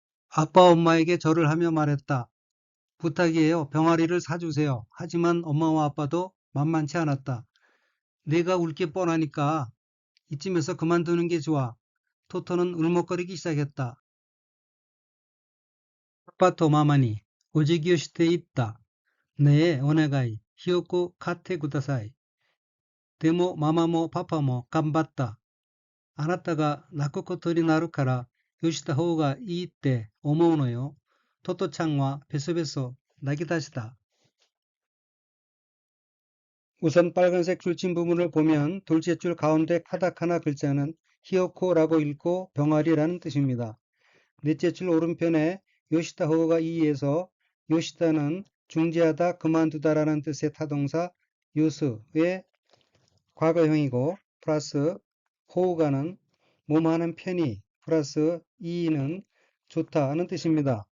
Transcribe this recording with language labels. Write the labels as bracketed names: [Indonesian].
[Korean] 아빠 엄마에게 절을 하며 말했다. 부탁이에요. 병아리를 사주세요. 하지만 엄마와 아빠도 만만치 않았다. 내가 울 게 뻔하니까 이쯤에서 그만두는 게 좋아. 토토는 울먹거리기 시작했다. 아빠 [Japanese] とママにお辞儀をしていった。ねえ、お願い。ひよこ買ってください。でもママもパパも頑張った。あなたが泣くことになるからよした方がいいって思うのよ。トトちゃんはベソベソ泣き出した。 [Korean] 우선 빨간색 줄친 부분을 보면 둘째 줄 가운데 카타카나 글자는 히요코라고 읽고 병아리라는 뜻입니다. 넷째 줄 오른편에 요시다 호우가 이에서 요시다는 중지하다 그만두다라는 뜻의 타동사 요스의 과거형이고 플러스 호우가는 몸하는 편이 플러스 이는 좋다는 뜻입니다.